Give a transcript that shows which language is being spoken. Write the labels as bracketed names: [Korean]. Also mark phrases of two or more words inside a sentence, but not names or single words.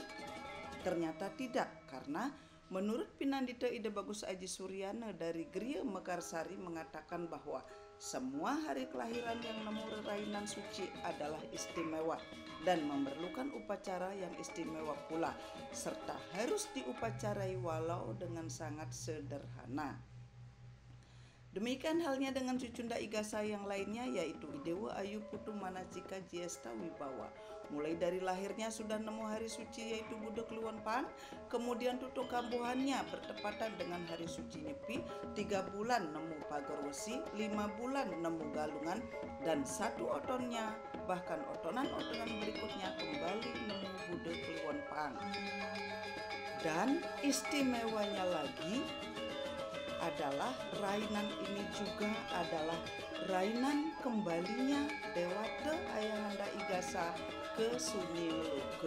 [Indonesian] Ternyata tidak, karena menurut Pinandita Ida Bagus Aji Suryana dari Griya Mekarsari mengatakan bahwa semua hari kelahiran yang [Balinese] nemu rerainan [Indonesian] suci adalah istimewa dan memerlukan upacara yang istimewa pula, serta harus diupacarai walau dengan sangat sederhana. Demikian halnya dengan cucunda Igasa yang lainnya yaitu Idewa Ayu Putu Manacika Jiesta Wibawa. Mulai dari lahirnya sudah nemu hari suci yaitu Buddha Kliwon Pang, kemudian [Balinese] tutuk kambuhannya [Indonesian] bertepatan dengan hari suci Nyepi, 3 bulan nemu Pagarwesi, 5 bulan nemu Galungan, dan 1 otonnya bahkan otonan-otonan berikutnya kembali nemu Buddha Kliwon Pang. Dan istimewanya lagi adalah rainan ini juga adalah rainan kembalinya Dewata Ayahanda Igasa ke Sunyi Meluke.